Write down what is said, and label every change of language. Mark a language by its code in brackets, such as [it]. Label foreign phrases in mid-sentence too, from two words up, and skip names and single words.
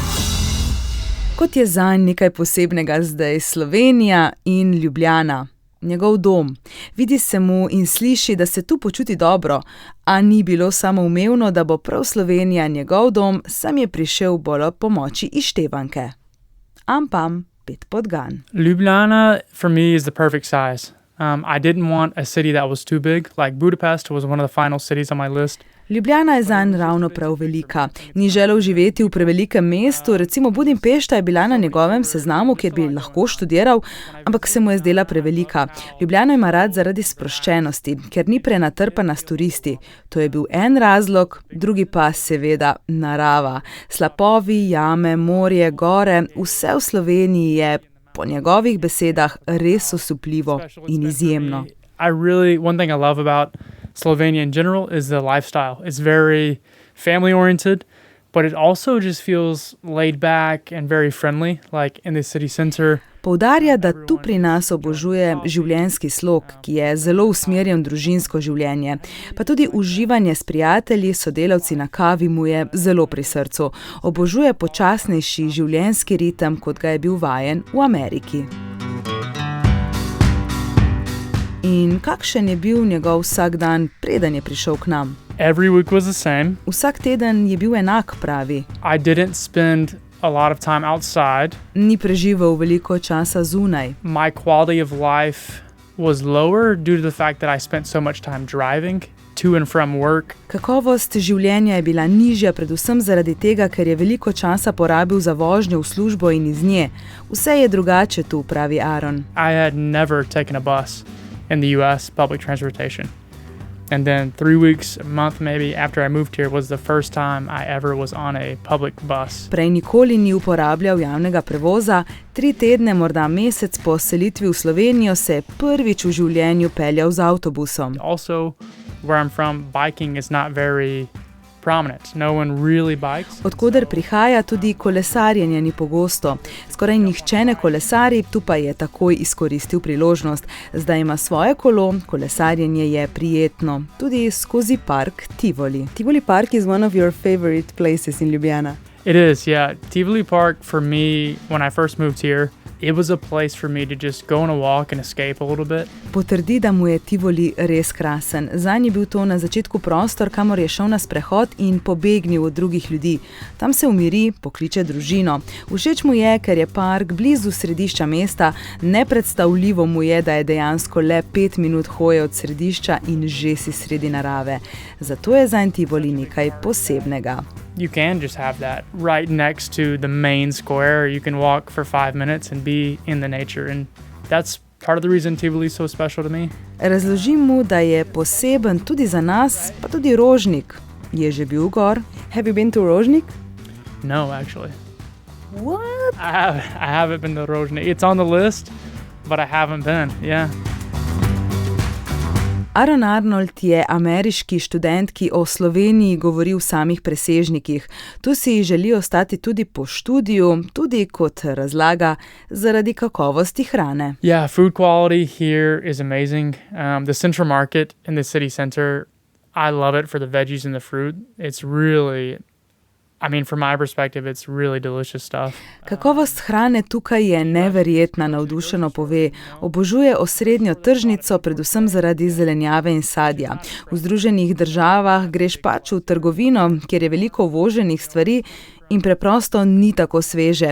[sl] Kot je zanj nekaj posebnega zdaj Slovenija in Ljubljana, njegov dom. Vidi se mu in sliši, da se tu počuti dobro, a ni bilo samoumevno, da bo prav Slovenija njegov dom, sam je prišel bolj ob pomoči Ištevanke. Ampam, Pet Podgan. [en] Ljubljana, for me, is the perfect size. I didn't want a city that was too big, like Budapest was one of the final cities on my list. [sl] Ljubljana je zanj ravno prav velika. Ni želel živeti v prevelikem mestu, recimo Budimpešta je bila na njegovem seznamu, kjer bi lahko študiral, ampak se mu je zdela prevelika. Ljubljano ima rad zaradi sproščenosti, ker ni prenatrpana s turisti. To je bil en razlog, drugi pa seveda narava. Slapovi, jame, morje, gore, vse v Sloveniji je po njegovih besedah res osupljivo in izjemno. [en] One thing I love about Slovenia in general is the lifestyle. It's very family oriented, but it also just feels laid back and very friendly, like in the city center. [sl] Poudarja, da tu pri nas obožuje življenjski slog, ki je zelo usmerjen v družinsko življenje. Pa tudi uživanje s prijatelji, sodelavci na kavi mu je zelo pri srcu. Obožuje počasnejši življenjski ritem, kot ga je bil vajen v Ameriki. In kakšen je bil njegov vsak dan, preden je prišel k nam? [en] Every week was the same. [sl] Vsak teden je bil enak, pravi. [en] I didn't spend a lot of time outside. [sl] Ni preživel veliko časa zunaj. [en] My quality of life was lower due to the fact that I spent so much time driving to and from work. [sl] Kakovost življenja je bila nižja, predvsem zaradi tega, ker je veliko časa porabil za vožnjo v službo in iz nje. Vse je drugače tu, pravi Aaron. [en] I had never taken a bus in the US public transportation. And then 3 weeks, a month maybe, after I moved here was the first time I ever was on a public bus. [sl] Prej nikoli ni uporabljal javnega prevoza, 3 tedne, morda mesec po selitvi v Slovenijo se je prvič v življenju peljal z avtobusom. [en] Also, where I'm from, biking is not very prominent. No one really bikes. [sl] Odkoder prihaja, tudi kolesarjenje ni pogosto. Skoraj nihče ne kolesari, tu pa je takoj izkoristil priložnost. Zdaj ima svoje kolo, kolesarjenje je prijetno, tudi skozi park Tivoli. [en] Tivoli Park is one of your favorite places in Ljubljana. It is, yeah. Tivoli Park, for me, when I first moved here, it was a place for me to just go on a walk and escape a little bit. [sl] Potrdi, da mu je Tivoli res krasen. Zanj je bil to na začetku prostor, kamor je šel na sprehod in pobegnil od drugih ljudi. Tam se umiri, pokliče družino. Všeč mu je, ker je park blizu središča mesta, nepredstavljivo mu je, da je dejansko le 5 minut hoje od središča in že si sredi narave. Zato je zanj Tivoli nekaj posebnega. [en] You can just have that right next to the main square. You can walk for 5 minutes and be in the nature, and that's part of the reason Tivoli is so special to me. [sl] Razložim mu, da je poseben tudi za nas, pa tudi Rožnik. Je že bil gor? [en] Have you been to Rožnik? No, actually. What? I haven't been to Rožnik. It's on the list, but I haven't been, yeah. [sl] Aaron Arnold je ameriški študent, ki o Sloveniji govori v samih presežnikih. Tu si želi ostati tudi po študiju, tudi kot razlaga, zaradi kakovosti hrane. [en] Yeah, food quality here is amazing. The Central Market in the city center, I love it for the veggies and the fruit. It's really, from my perspective, it's really delicious stuff. [sl] Kakovost hrane tukaj je neverjetna, navdušeno pove. Obožuje osrednjo tržnico, predvsem zaradi zelenjave in sadja. V Združenih državah greš pač v trgovino, kjer je veliko uvoženih stvari in preprosto ni tako sveže.